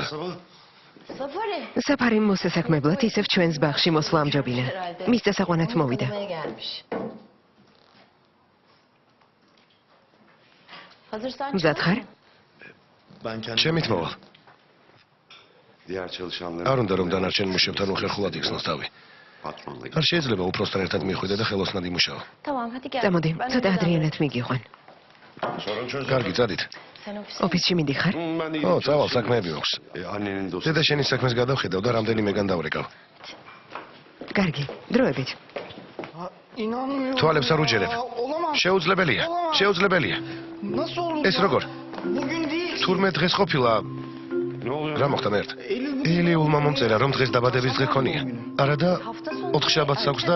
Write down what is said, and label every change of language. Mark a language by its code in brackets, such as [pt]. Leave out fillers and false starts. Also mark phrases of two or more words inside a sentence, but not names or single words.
[ka] Safari. საფარი მოსასაქმებლად ისევ ჩვენს ბაღში მოსვლა ამჯობინა. მის დასაყვანად მოვიდა. [tr] Gelmiş. Hazırsan [ka] მზად ხარ? [tr] Ben kendim. [ka] ჩემით მოვალ. [tr] Diğer çalışanların. [ka] არ უნდა რომ დანარჩენ მუშებთან უხერხულად იხსნას თავი. [tr] Patronla. [ka] არ შეიძლება უпроსთან ერთად მიხვიდე და ხელოსნად იმუშაო. [tr] Tamam hadi gel. [ka] წამოდი, ცოტა ადრიანად მიგიყვან. კარგი, წადით. [tr] Sen ofise. [ka] ოფისში მიდიხარ? [tr] Ben de [ka] ო, წავალ, საქმეები აქვს. [tr] Annenin dostu. [ka] დედა შენის საქმეს გადავხედავ და რამდენიმეგან დავრეკავ. კარგი, დროებით. თვალებს არ უჯერებ. შეუძლებელია. შეუძლებელია. ეს როგორ? თურმე დღეს ყოფილა [tr] Ne oluyor? [ka] რა მოხდა მერტ? ელიულმა მომწერა რომ დღეს დაბადების დღე ქონია. არა და ოთხშაბათს აქვს და